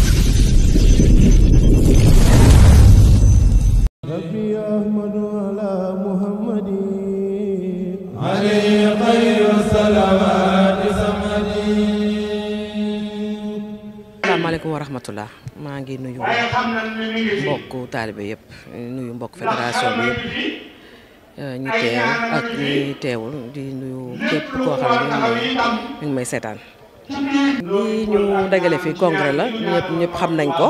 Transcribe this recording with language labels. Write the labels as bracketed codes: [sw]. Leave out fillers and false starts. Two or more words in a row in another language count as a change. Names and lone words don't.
[ar] ربي أحمد على محمد عليه خير الصلوات سمدي. السلام عليكم ورحمة الله. [wo] Maa ngi nuyu mbokk taalibe yëpp nuyu mbokk fédération bi yëpp ñi teew ak ñi teewul di nuyu képp koo xam ne mi ngi may seetaan. lii ñu dagale fi congrès la ñëpp xam nañ ko.